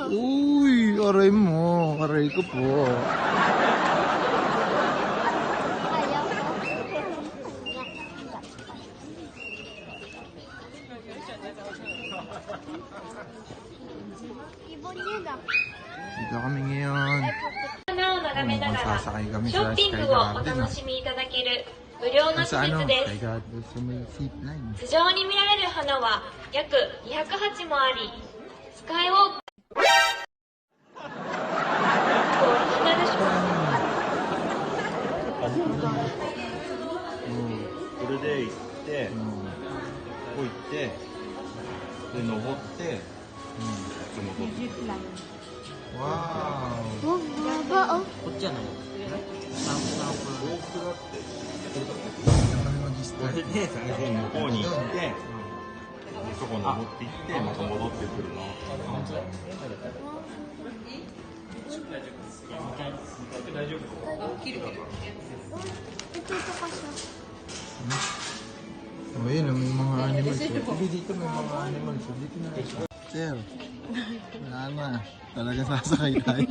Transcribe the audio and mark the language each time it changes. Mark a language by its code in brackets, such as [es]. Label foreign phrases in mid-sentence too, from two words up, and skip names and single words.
[tl] Uy, aray mo. Aray ko po. Ayaw ko. Ibon yun ah. Dito kami ngayon. [ja] 花を眺めながらシ [tl] Sasakay [ja] ョ [tl] kami [ja] ッ [tl] sa [ja] ピン [tl] Sky [ja] グをお [tl] Garden. [ja] 楽しみいただける無料の施 [tl] Sa ano? [ja] 設で [tl] Sky Garden sa may zip line. [ja] す。頭上に見られる花は約200鉢もあり、スカイウォークオリジナルショップ。これで行って、こう行って、で、登って、戻って。 [tl] Wow. Oh, baba oh. Mag-start. [ja] 向こうに行って、そこ登って行って、また戻ってくるの。 [tl] Ito ka siya. Oh, yun, may mga animals. Hindi dito may mga animals. Dito na siya. Sir, wala na. Talaga sasakay tayo.